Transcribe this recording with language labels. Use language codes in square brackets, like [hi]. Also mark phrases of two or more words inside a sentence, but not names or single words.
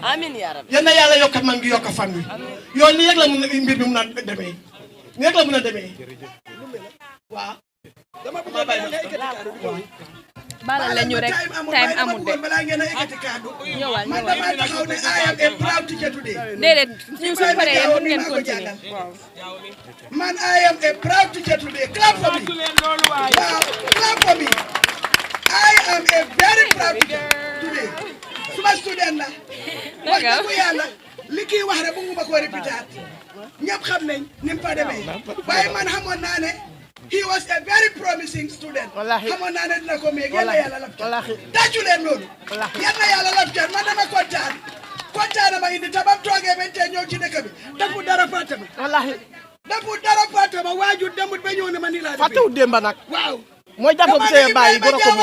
[ar] آمين يا ربي [wo] yal na yàlla yokk man ngi yokk fan wi yoon nii rek la mun mbir mi mun a demee nii rek la mun a demee waaw dama balal la ñu rek time amul de ñëwal man dama taxaw ne [en] I am a proud teacher today [wo] déedéet ñu su paree yéen mun ngeen continuer man [en] I am a proud teacher today clap for me [wo] waaw [en] clap for me I am a very proud teacher today [wo] suma student la wax dëgg yàlla li kii wax rek bu mu ma ko répétaat ñëpp xam nañ ni mu fa demee waaye man xamoon naa ne [en] he was a very promising student. [wo] xamoon naa ne dina ko meeg yal na yàlla laf cat. tàccu leen loolu. yal na yàlla laf cat man dama kontaan ma indi tabam toogee ba tey ñëw ci dëkk bi. defu dara fàtte ma. defu dara fàtte ma waajur demut ba ñëw ne ma nii laa defee. fàttewut démba nag. waaw. mooy jàpp bi see bàyyi goro ko